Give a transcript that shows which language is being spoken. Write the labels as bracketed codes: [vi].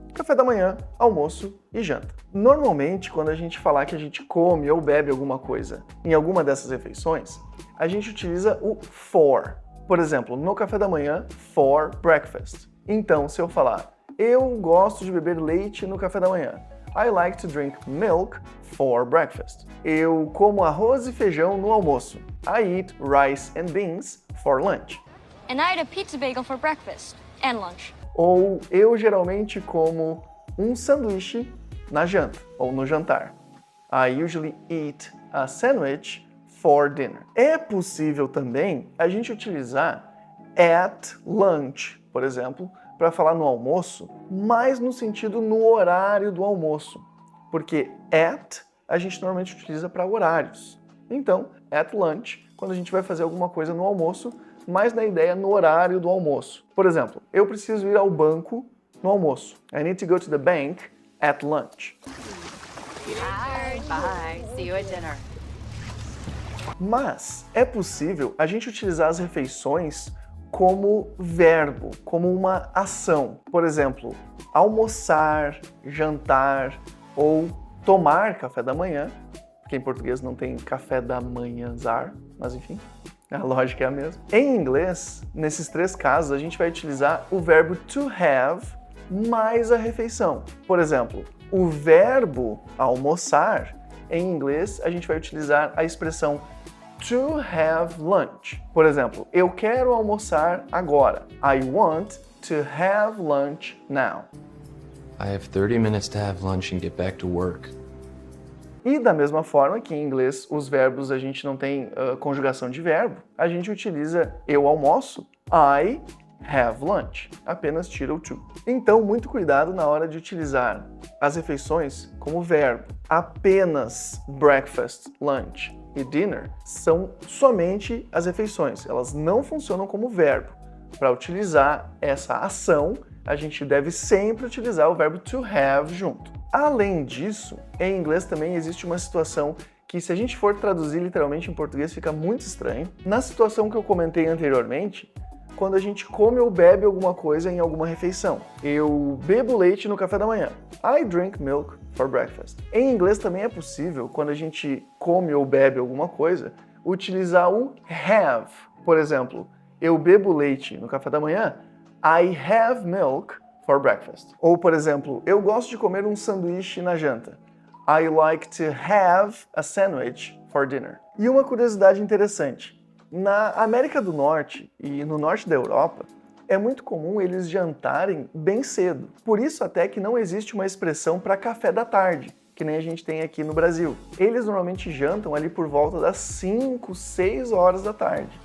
[pt] Café da manhã, almoço e janta. Normalmente, quando a gente falar que a gente come ou bebe alguma coisa em alguma dessas refeições, a gente utiliza o for. Por exemplo, no café da manhã, [en] for breakfast. [pt] Então, se eu falar, eu gosto de beber leite no café da manhã. [en] I like to drink milk for breakfast. [pt] Eu como arroz e feijão no almoço. [en] I eat rice and beans for lunch. And I eat a pizza bagel for breakfast and lunch. [pt] Ou eu geralmente como um sanduíche na janta ou no jantar. [en] I usually eat a sandwich for dinner. [pt] É possível também a gente utilizar [en] at lunch, [pt] por exemplo, para falar no almoço, mas no sentido no horário do almoço. Porque at a gente normalmente utiliza para horários. Então, [en] at lunch, [pt] quando a gente vai fazer alguma coisa no almoço, mas na ideia no horário do almoço. Por exemplo, eu preciso ir ao banco no almoço. [en] I need to go to the bank at lunch. Bye. See you at dinner. [pt] Mas é possível a gente utilizar as refeições como verbo, como uma ação. Por exemplo, almoçar, jantar ou tomar café da manhã, porque em português não tem café da manhãzar, mas enfim, a lógica é a mesma. Em inglês, nesses três casos, a gente vai utilizar o verbo to have mais a refeição. Por exemplo, o verbo almoçar, em inglês, a gente vai utilizar a expressão [en] to have lunch. [pt] Por exemplo, eu quero almoçar agora. [en] I want to have lunch now. I have 30 minutes to have lunch and get back to work. [pt] E da mesma forma que em inglês os verbos a gente não tem conjugação de verbo, a gente utiliza eu almoço, [en] I have lunch. [pt] Apenas tira o to. Então, muito cuidado na hora de utilizar as refeições como verbo. Apenas breakfast, lunch e dinner são somente as refeições. Elas não funcionam como verbo. Para utilizar essa ação, a gente deve sempre utilizar o verbo to have junto. Além disso, em inglês também existe uma situação que, se a gente for traduzir literalmente em português, fica muito estranho. Na situação que eu comentei anteriormente, quando a gente come ou bebe alguma coisa em alguma refeição. Eu bebo leite no café da manhã. [en] I drink milk for breakfast. [pt] Em inglês também é possível, quando a gente come ou bebe alguma coisa, utilizar o have. Por exemplo, eu bebo leite no café da manhã. [en] I have milk for breakfast. [pt] Ou, por exemplo, eu gosto de comer um sanduíche na janta. [en] I like to have a sandwich for dinner. [pt] E uma curiosidade interessante. Na América do Norte e no norte da Europa, é muito comum eles jantarem bem cedo. Por isso até que não existe uma expressão para café da tarde, que nem a gente tem aqui no Brasil. Eles normalmente jantam ali por volta das 5, 6 horas da tarde.